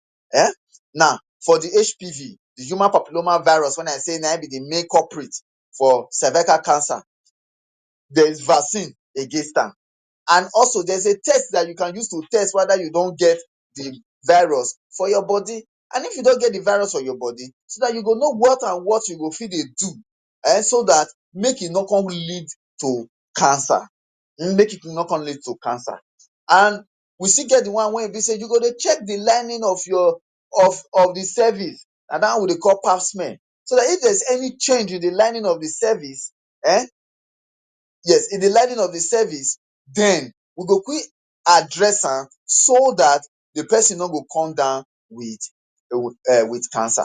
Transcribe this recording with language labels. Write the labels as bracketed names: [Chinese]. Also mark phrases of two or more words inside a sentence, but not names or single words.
[Nigerian Pidgin] Now, for the HPV, the human papilloma virus, when I say na im be the main culprit for cervical cancer, there is vaccine against am. And also there's a test that you can use to test whether you don't get the virus for your body. And if you don't get the virus for your body, so that you go know what and what you go fit dey do, so that make e no come lead to cancer. Make it no come lead to cancer. And we still get the one wey e be say you go dey check the lining of your of the cervix, na that one we dey call pap smear. So that if there's any change in the lining of the cervix, yes, in the lining of the cervix, then we go quick address am so that the person no go come down with cancer.